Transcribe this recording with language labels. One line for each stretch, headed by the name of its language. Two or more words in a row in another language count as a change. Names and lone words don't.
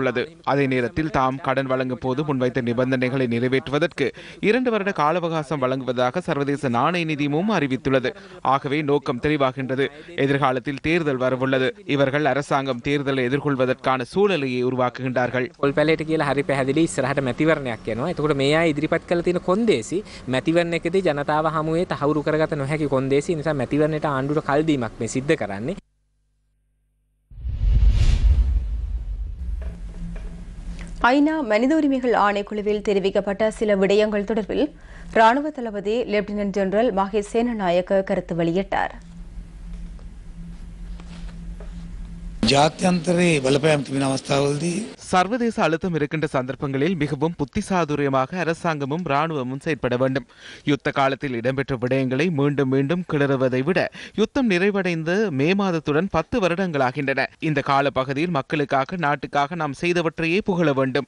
Tamil: அதே நேரத்தில் தாம் கடன் வழங்கும் போது முன்வைத்த நிபந்தனைகளை நிறைவேற்றுவதற்கு 2 வருட கால அவகாசம் வழங்குவதாக சர்வதேச நாணய நிதியமும் அறிவித்துள்ளது. ஆகவே நோக்கம் தெளிவாகின்றது. எதிர்காலத்தில் தேர்தல் வரவுள்ளது. இவர்கள் அரசாங்கம் தேர்தலை எதிர்கொள்வதற்கான சூழலையை உருவாக்குகின்றார்கள்.
Sinhala: පොල්පැලේට කියලා හරි පැහැදිලි ඉස්සරහට මැතිවරණයක් යනවා. එතකොට මේ අය ඉදිරිපත් කළ තියෙන කොන්දේසි මැතිවරණයකදී ජනතාව හමුවේ තහවුරු කරගත නොහැකි කොන්දේසි. නිසා මැතිවරණයට ආණ්ඩුවට කල් දීමක් මේ සිද්ධ කරන්නේ.
Tamil: ஐநா மனித உரிமைகள் ஆணைக்குழுவில் தெரிவிக்கப்பட்ட சில விடயங்கள் தொடர்பில் ராணுவ தளபதி லெப்டினன்ட் ஜெனரல் மகேஷ் சேனநாயக்க கருத்து வெளியிட்டார்.
Sinhala: ජාත්‍යන්තරයේ බලපෑම් තිබෙන අවස්ථාවලදී
Tamil: சர்வதேச அழுத்தம் இருக்கின்ற சந்தர்ப்பங்களில் மிகவும் புத்திசாதுரியமாக அரசாங்கமும் இராணுவமும் செயற்பட வேண்டும். யுத்த காலத்தில் இடம்பெற்ற விடயங்களை மீண்டும் மீண்டும் கிளறுவதை விட யுத்தம் நிறைவடைந்து மே மாதத்துடன் 10 வருடங்களாகின்றன. இந்த கால பகுதியில் மக்களுக்காக நாட்டுக்காக நாம் செய்தவற்றையே புகழ வேண்டும்.